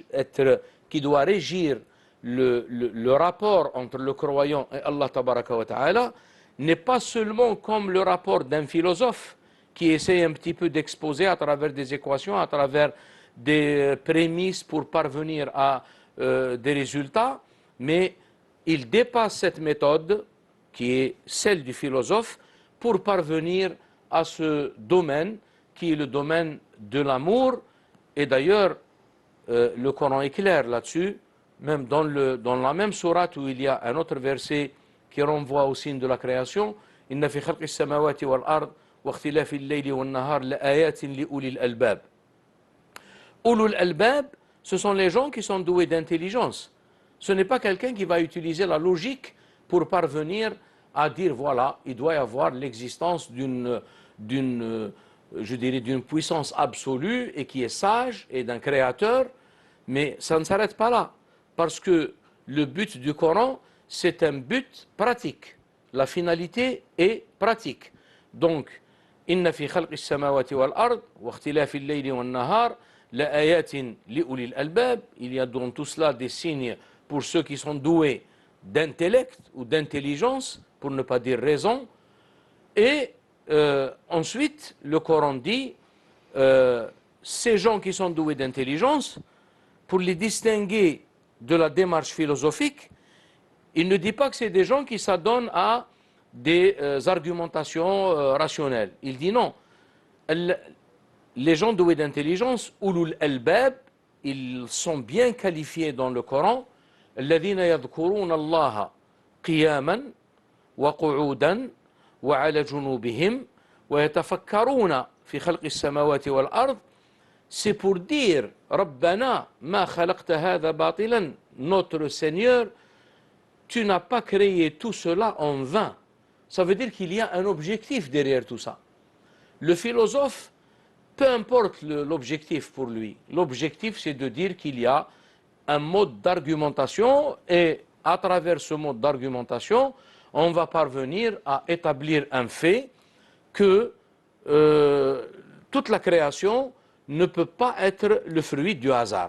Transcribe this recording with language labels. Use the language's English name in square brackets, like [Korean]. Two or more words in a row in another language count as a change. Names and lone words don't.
[French] régir le rapport entre le croyant et Allah [Arabic] تبارك وتعالى [French] n'est pas seulement comme le rapport d'un philosophe qui essaie un petit peu d'exposer à travers des équations, à travers des prémices pour parvenir à des résultats, mais il dépasse cette méthode qui est celle du philosophe pour parvenir à ce domaine qui est le domaine de l'amour. Et d'ailleurs, le Coran est clair là-dessus, même dans la même sourate où il y a un autre verset qui renvoie au signe de la création. [Arabic] إن في خلق السماوات والأرض واختلاف الليل والنهار لآيات لأولي الألباب. أولو الألباب, [French] ce sont les gens qui sont doués d'intelligence. Ce n'est pas quelqu'un qui va utiliser la logique pour parvenir à dire voilà, il doit y avoir l'existence d'une puissance absolue et qui est sage et d'un créateur, mais ça ne s'arrête pas là. Parce que le but du Coran, c'est un but pratique. La finalité est pratique. Donc, [Arabic] إن في خلق السماوات والأرض واختلاف الليل والنهار لآيات لأولي الألباب. [French] Il y a dans tout cela des signes pour ceux qui sont doués d'intellect ou d'intelligence, pour ne pas dire raison. Et ensuite, le Coran dit ces gens qui sont doués d'intelligence, pour les distinguer de la démarche philosophique, il ne dit pas que c'est des gens qui s'adonnent à des argumentations rationnelles. Il dit non. Les gens doués d'intelligence, [Arabic] أولو الألباب, [French] ils sont bien qualifiés dans le Coran. [Arabic] الذين يذكرون الله قياما وقعودا وعلى جنوبهم ويتفكرون في خلق السماوات والأرض. [French] C'est pour dire [Arabic] ربنا ما خلقت هذا باطلا, [French] notre Seigneur, tu n'as pas créé tout cela en vain. Ça veut dire qu'il y a un objectif derrière tout ça. Le philosophe, peu importe l'objectif pour lui, l'objectif c'est de dire qu'il y a un mode d'argumentation et à travers ce mode d'argumentation, on va parvenir à établir un fait que toute la création ne peut pas être le fruit du hasard.